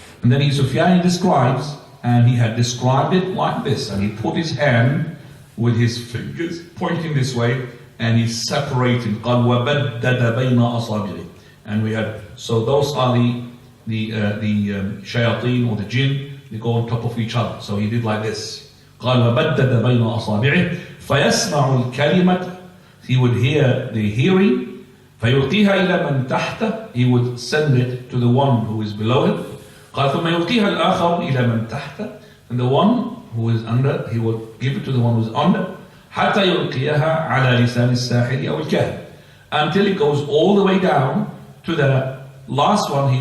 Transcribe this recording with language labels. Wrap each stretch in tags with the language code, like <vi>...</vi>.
<en>And then Sufyan describes, and he had described it like this, and he put his hand with his fingers pointing this way, and he separated.</en> <ar>قال وبدد بين أصابعه,</ar> <en>and we had, so those are the shayateen or the jinn, they go on top of each other. So he did like this.</en> <ar>قال وبدد بين أصابعه فيسمع الكلمة,</ar> <en>he would hear the hearing.</en> <ar>فيلقيها إلى من تحته,</ar> <en>he would send it to the one who is below him.</en> <ar>قال ثم يلقيها الآخر إلى من تحته,</ar> <en>and the one who is under, he would give it to the one who is under.</en> <ar>حتى يلقيها على لسان الساحر أو الكاهن,</ar> <en>until it goes all the way down to the last one.</en>